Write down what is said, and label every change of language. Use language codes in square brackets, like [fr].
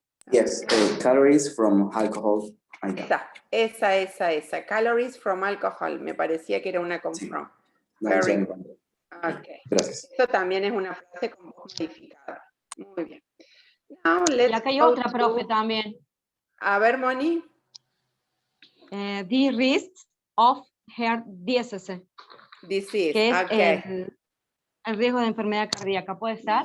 [en] Yes, calories from alcohol. [es] Esa. [en] Calories from alcohol. [es] Me parecía que era una con from. [en] Very good. Okay. [es] Gracias. Esto también es una frase con voz modificada. Muy bien. Y acá hay otra, profe, también. A ver, Moni. [en] The risks of heart disease. Disease, [es] que es [en] okay. [es] el riesgo de enfermedad cardíaca, ¿puede ser?